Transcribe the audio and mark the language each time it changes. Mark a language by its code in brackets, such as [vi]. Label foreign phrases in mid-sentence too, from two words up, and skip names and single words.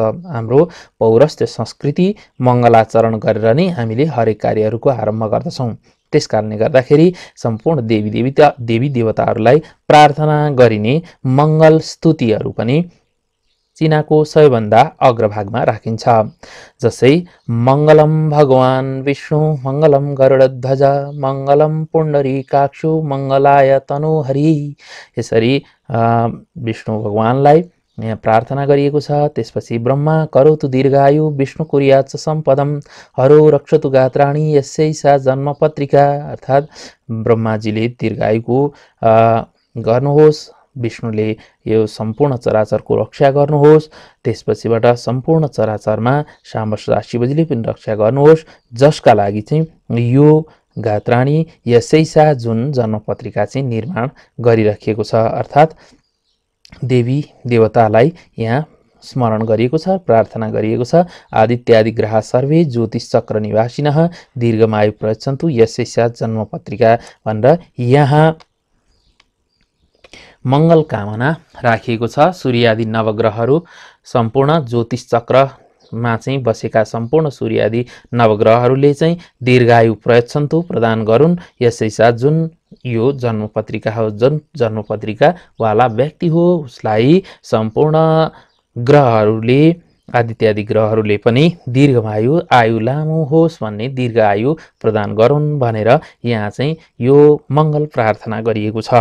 [ne] हाम्रो पौरस्त्य संस्कृति मङ्गलाचरण गरेर नै हामीले हरेक कार्यहरूको आरम्भ गर्दछौँ। त्यस कारणले गर्दाखेरि सम्पूर्ण देवी देवताहरूलाई प्रार्थना गरिने मङ्गल स्तुतिहरू पनि चिनाको सबैभन्दा अग्रभागमा राखिन्छ। [sa] जसै मङ्गलम भगवान् विष्णु, मङ्गलम गरुडध्वज, मङ्गलम पुण्डरीकाक्षु, मङ्गलाय तनुहरि। [ne] यसरी विष्णु भगवानलाई यहाँ प्रार्थना गरिएको छ। [sa] त्यसपछि ब्रह्मा करोतु दीर्घायु विष्णु कुर्यात् सम्पदम हरो रक्षतु गात्राणी यसै सा जन्मपत्रिका, [ne] अर्थात् ब्रह्माजीले दीर्घायुको गर्नुहोस्, विष्णुले यो सम्पूर्ण चराचरको रक्षा गर्नुहोस्, त्यसपछिबाट सम्पूर्ण चराचरमा साम्ब शिवजीले पनि रक्षा गर्नुहोस्, जसका लागि चाहिँ यो [sa] गात्राणी यसैसा [ne] जुन जन्मपत्रिका चाहिँ निर्माण गरिराखिएको छ। अर्थात् देवी देवतालाई यहाँ स्मरण गरिएको छ, प्रार्थना गरिएको छ। [sa] आदित्यादि ग्रह सर्वे ज्योतिष चक्र निवासिनः दीर्घमायु प्रयच्छन्तु यसैसा जन्मपत्रिका [ne] भनेर यहाँ मङ्गल कामना राखिएको छ। सूर्यादि नवग्रहहरू सम्पूर्ण ज्योतिष चक्रमा चाहिँ बसेका सम्पूर्ण सूर्यादि नवग्रहहरूले चाहिँ [sa] दीर्घायु प्रयच्छन्तु [ne] प्रदान गरून् यसैसा जुन यो जन्मपत्रिका हो, जुन जन्मपत्रिकावाला व्यक्ति हो उसलाई सम्पूर्ण ग्रहहरूले आदित्यादि ग्रहहरूले पनि दीर्घमायु आयु लामो होस् भन्ने दीर्घ आयु प्रदान गरून् भनेर यहाँ चाहिँ यो मङ्गल प्रार्थना गरिएको छ।